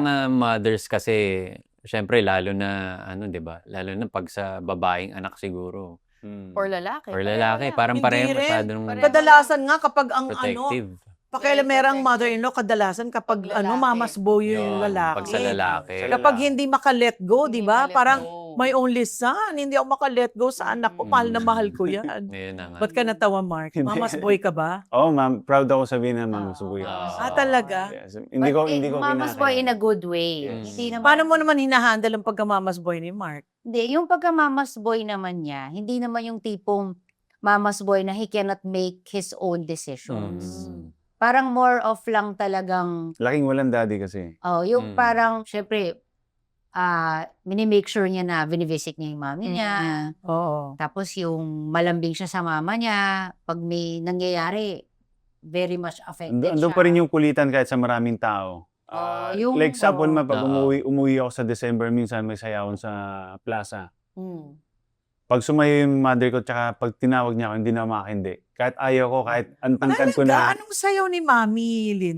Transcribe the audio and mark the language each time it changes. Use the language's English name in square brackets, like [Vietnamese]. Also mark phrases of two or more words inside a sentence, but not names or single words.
[Filipino] mga mothers kasi, syempre lalo na, di ba? Lalo na pag sa babaeng anak siguro. Or lalaki. Or lalaki, parang Hindi pareho rin. masyadong Kadalasan nga kapag ang protective. pakialamera ang mother-in-law, kadalasan kapag Pag lalaki. mamasboy yung Yun, lalaki. Pag sa lalaki. Kapag hindi maka- [English] let go, [Filipino] di ba? Hindi ka Parang [English] let go. my only son, [Filipino] hindi ako maka- [English] let go [Filipino] sa anak ko. Mahal na mahal ko yan. Yun na nga. Ba't ka natawa, Mark? Hindi. Mamasboy ka ba? Oo, ma'am. Proud ako sabihin na Ma'am Subuy. Talaga? Yes. Hindi ko [English] Mama's boy in a good way. [Filipino] Yes. Hindi naman, Paano mo naman hinahandle ang pagkamamasboy ni Mark? Hindi, yung pagka- [English] mama's boy [Filipino] naman niya, hindi naman yung tipong [English] mama's boy [Filipino] na [English] he cannot make his own decisions. Mm. [Filipino] Parang [English] more of [Filipino] lang talagang, Laking walang daddy kasi. yung Mm. parang, syempre, minimake sure niya na binivisit niya yung mami niya. Oo. Tapos yung malambing siya sa mama niya, pag may nangyayari, [English] very much affected [Filipino] Andun siya. pa rin yung kulitan kahit sa maraming tao. yung- Like example, pag Oo. umuwi ako sa December, minsan may sayawan sa plaza. Mm. Pag sumayo yung mother ko, tsaka pag tinawag niya ako, hindi na makakindi. Kahit ayaw ko, kahit antangkan ko Talaga? na. Anong sayaw ni Mami, Linda?